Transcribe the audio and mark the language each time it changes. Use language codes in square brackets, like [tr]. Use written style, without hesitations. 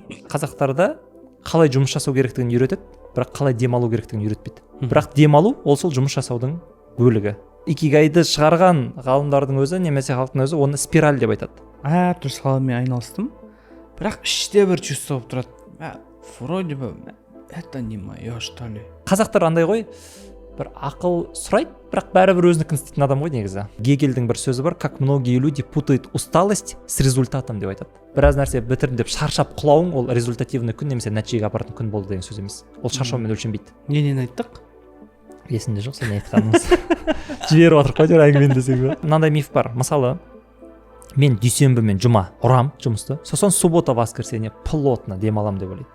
[kk] Қазақтарда қалай жұмыс жасау керектігін үйретеді, бірақ қалай демалу керектігін үйретпейді. Бірақ демалу ол сол жұмыс жасаудың бөлігі. Икигайды шығарған ғалымдардың өзі, немесе халықтың өзі оны спираль деп айтады. Әртүрлі саламен айналыстым, бірақ іште бір чувство болып тұрады. [ru] Вроде бы это не мое, что ли. [kk] Қазақтар андай ғой, бір ақыл сұрайды, бірақ бәрібір өзінікін істейтін адам ғой негізі. Гегельдің бір сөзі бар, [ru] как многие люди путают усталость с результатом [kk] деп айтады. Біраз нәрсе бітірдім деп шаршап құлауың ол результативный күн немесе нәтижеге апаратын күн болды деген сөз емес. Ол шаршаумен өлшенбейді. Ненен айттық? Есімде жоқ, сен айтқаныңыз. Жіберіп отырып қой әңгімені десең бе. Мынандай миф бар. Мысалы, мен дүйсенбі мен жұма ұрам жұмысты, сосын [ru] суббота воскресенье плотно [kk] демалам деп ойлайды.